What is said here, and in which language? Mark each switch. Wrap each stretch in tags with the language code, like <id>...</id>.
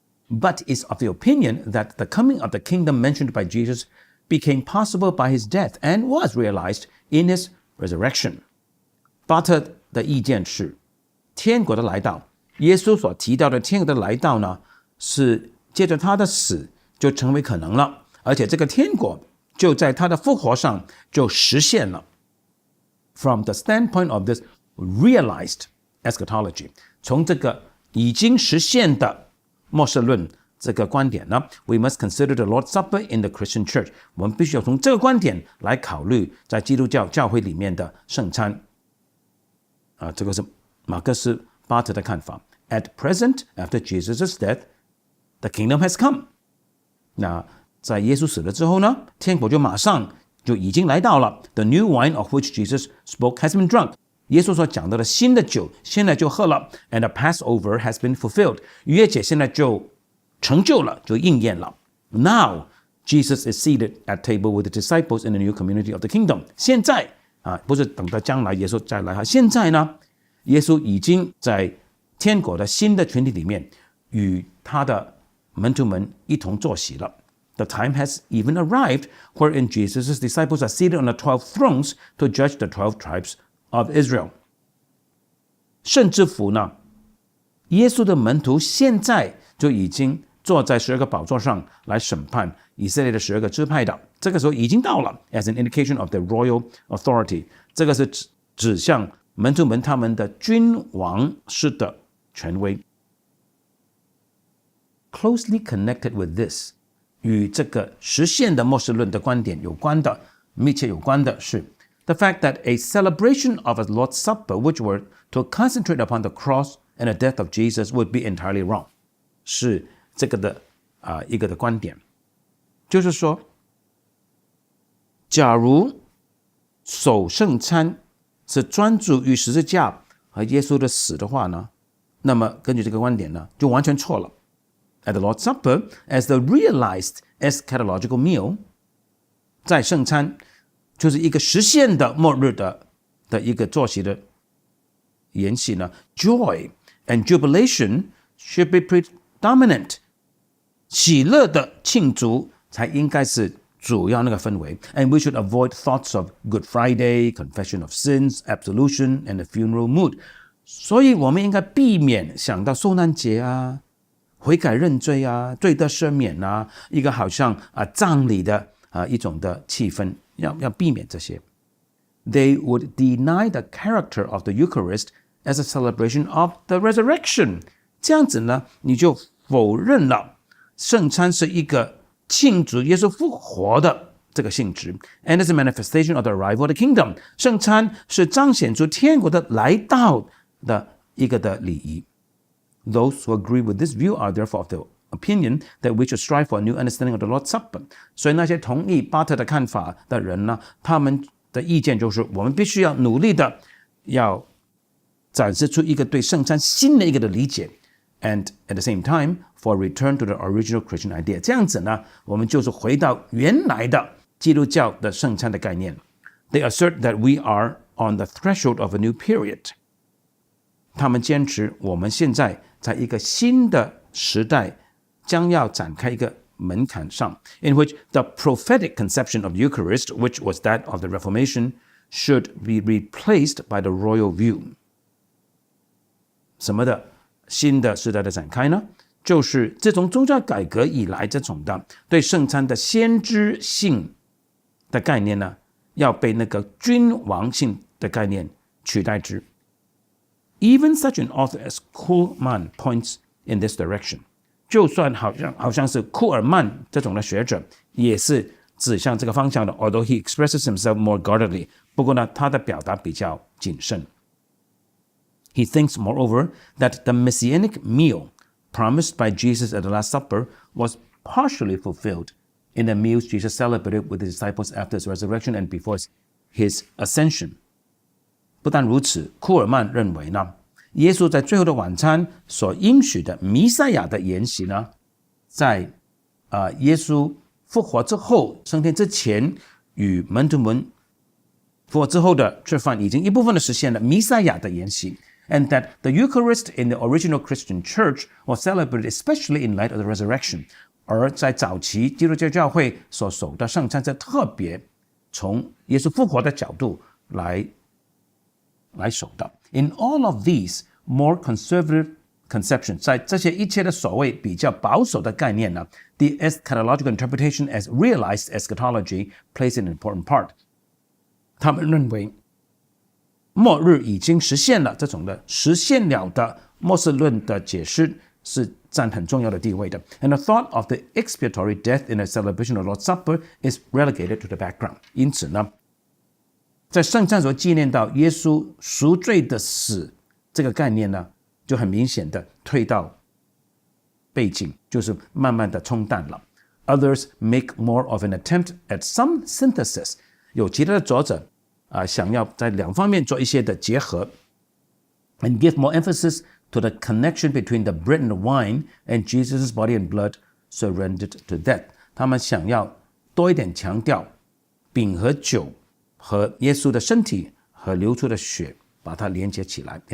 <en>But is of the opinion that the coming of the kingdom mentioned by Jesus became possible by his death and was realized in his resurrection.</en> <zh>巴特的意见是，天国的来到，耶稣所提到的天国的来到呢，是借着他的死就成为可能了，而且这个天国就在他的复活上就实现了。</zh> <en>From the standpoint of this realized eschatology,</en> <zh>从这个已经实现的末世论这个观点呢</zh> <en>we must consider the Lord's Supper in the Christian church.</en> <zh>我们必须要从这个观点来考虑在基督教教会里面的圣餐。这个是马克思巴特的看法。</zh> <en>At present, after Jesus' death, the kingdom has come.</en> <zh>那在耶稣死了之后呢，天国就马上就已经来到了。</zh> <en>The new wine of which Jesus spoke has been drunk.</en> <zh>耶稣所讲到的新的酒现在就喝了</zh> <en>and the Passover has been fulfilled.</en> <zh>逾越节现在就成就了，就应验了。</zh> <en>Now, Jesus is seated at table with the disciples in the new community of the kingdom.</en> <zh>现在不是等到将来耶稣再来，现在呢，耶稣已经在天国的新的群体里面与他的门徒们一同坐席了。</zh> <en>The time has even arrived wherein Jesus' disciples are seated on the 12 thrones to judge the 12 tribes of Israel.</en> <zh>甚至乎呢，耶稣的门徒现在就已经坐在12个宝座上来审判以色列的12个支派的，这个时候已经到了</zh> <en>as an indication of the royal authority.</en> <zh>这个是指向门徒们他们的君王式的权威。</zh> <en>Closely connected with this,</en> <zh>与这个实现的末世论的观点有关的，密切有关的是</zh> <en>the fact that a celebration of a Lord's Supper which were to concentrate upon the cross and the death of Jesus would be entirely wrong.</en> <zh>是这个的一个的观点，就是说，假如守圣餐是专注于十字架和耶稣的死的话呢，那么根据这个观点呢，就完全错了。</zh> <en>At the Lord's Supper, as the realized eschatological meal,</en> <zh>在圣餐就是一个实现的末日的一个坐席的筵席呢</zh> <en>，joy and jubilation should be predominant.</en> <zh>喜乐的庆祝才应该是主要那个氛围</zh> <en>and we should avoid thoughts of Good Friday, confession of sins, absolution, and the funeral mood.</en> <zh>所以我们应该避免想到受难节悔改认罪罪得赦免一个好像葬礼的一种的气氛，要避免这些。</zh> <en>They would deny the character of the Eucharist as a celebration of the resurrection.</en> <zh>这样子呢，你就否认了圣餐是一个庆祝耶稣复活的这个性质</zh> <en>and as a manifestation of the arrival of the kingdom.</en> <zh>圣餐是彰显出天国的来到的一个的礼仪。</zh> <en>Those who agree with this view are therefore of the opinion that we should strive for a new understanding of the Lord's Supper.</en> <zh>所以那些同意巴特的看法的人呢，他们的意见就是我们必须要努力的要展示出一个对圣餐新的一个的理解</zh> <en>and at the same time for a return to the original Christian idea.</en> <zh>这样子呢，我们就是回到原来的基督教的圣餐的概念。</zh> <en>They assert that we are on the threshold of a new period.</en> <zh>他们坚持我们现在在一个新的时代将要展开一个门槛上</zh> <en>in which the prophetic conception of Eucharist, which was that of the Reformation, should be replaced by the royal view.</en> <zh>什么的新的时代的展开呢？就是自从宗教改革以来这种的对圣餐的先知性的概念呢，要被那个君王性的概念取代之。</zh> <en>Even such an author as Kuhlman points in this direction.</en> <zh>就算好像是库尔曼这种的学者，也是指向这个方向的。</zh> <en>Although he expresses himself more guardedly,</en> <zh>不过呢，他的表达比较谨慎。</zh> <en>He thinks, moreover, that the messianic meal promised by Jesus at the Last Supper was partially fulfilled in the meals Jesus celebrated with his disciples after his resurrection and before his ascension.</en> <zh>不但如此，库尔曼认为呢，耶稣在最后的晚餐所应许的弥赛亚的筵席呢，在耶稣复活之后升天之前与门徒们复活之后的吃饭已经一部分的实现了弥赛亚的筵席。</zh> <en>And that the Eucharist in the original Christian church was celebrated especially in light of the resurrection.</en> <zh>而在早期基督教教会所守的圣餐，则特别从耶稣复活的角度来守的。</zh> <en>In all of these more conservative conceptions,</en> <zh>在这些一切的所谓比较保守的概念呢，</zh> <en>the eschatological interpretation as realized eschatology plays an important part.</en> <zh>他们认为末日已经实现了，这种的实现了的末世论的解释是占很重要的地位的。</zh> <en>And the thought of the expiatory death in a celebration of the Lord's Supper is relegated to the background.</en> <zh>因此呢，在圣餐所纪念到耶稣赎罪的死这个概念呢，就很明显的退到背景，就是慢慢的冲淡了。</zh> <en>Others make more of an attempt at some synthesis.</en> <zh>有其他的作者想要在两方面做一些的结合</zh> <en>and give more emphasis to the connection between the bread and the wine and Jesus' body and blood surrendered to death.</en> <zh>他们想要多一点强调饼和酒和耶稣的身体和流出的血，把它连接起来。</zh>